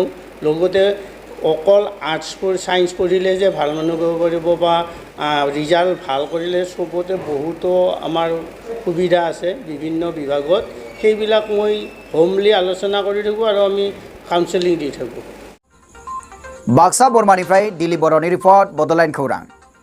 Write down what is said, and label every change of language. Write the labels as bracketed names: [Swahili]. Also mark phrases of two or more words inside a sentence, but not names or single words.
[Assamese] লগতে অকল ছায়েন্স পঢ়িলে যে ভাল মানুহ কৰিব পাৰিব বা ৰিজাল্ট ভাল কৰিলে চবতে বহুতো আমাৰ সুবিধা আছে বিভিন্ন বিভাগত, সেইবিলাক মই হোমলি আলোচনা কৰি থাকোঁ আৰু আমি কাউন্সেলিং দি থাকোঁ। [Bodo] বাক্সা বৰমানিफ्राय दिल्ली बर'नि रिपर्ट बड'लेण्ड खौरां।